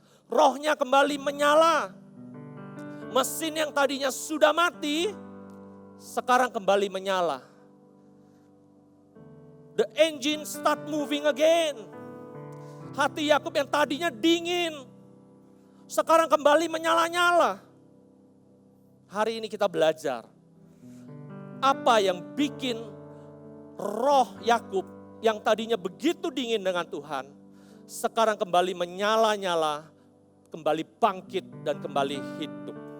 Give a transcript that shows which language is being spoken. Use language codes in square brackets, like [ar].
[id] Rohnya kembali menyala. Mesin yang tadinya sudah mati, sekarang kembali menyala. [en] The engine start moving again. [id] Hati Yakub yang tadinya dingin, sekarang kembali menyala-nyala. Hari ini kita belajar apa yang bikin roh Yakub yang tadinya begitu dingin dengan Tuhan, sekarang kembali menyala-nyala, kembali bangkit dan kembali hidup.